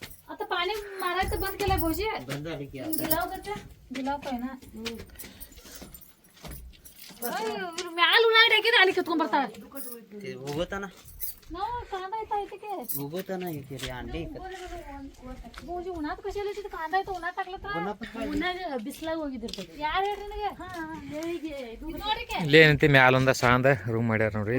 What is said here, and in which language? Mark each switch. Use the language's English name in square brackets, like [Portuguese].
[Marathi] आता पाणी मारायचं बंद केलंय भाऊजी. बंद झाली की गिलाव कसं गिलाव काय ना [Kannada] ಮ್ಯಾಲ ಉಳ್ಳಾಗಡ್ಡಿ ಹಾಕಿದ್ರೆ ಅಲ್ಲಿ ಕಿತ್ಕೊಂಡ್ ಬರ್ತಾಳೆ. [Marathi] ते उगवताना ನಾವು कांदा येता येते की उगवताना येते रे अंडे भाऊजी उन्हात कशाला तिथे कांदा येतो उन्हात टाकलं तर [Kannada] ಉನ್ನಾಗ ಬಿಸಿಲಾಗ ಹೋಗಿದ್ದಿರ್ತೈತಿ. ಯಾರು ಹೇಳ್ರಿ ನನಗೆ ನೋಡ್ರಿ ಇಲ್ಲೇ ಏನೈತಿ ಮ್ಯಾಲೊಂದ ಸಾಂದ ರೂಮ್ ಮಾಡ್ಯಾರ ನೋಡ್ರಿ.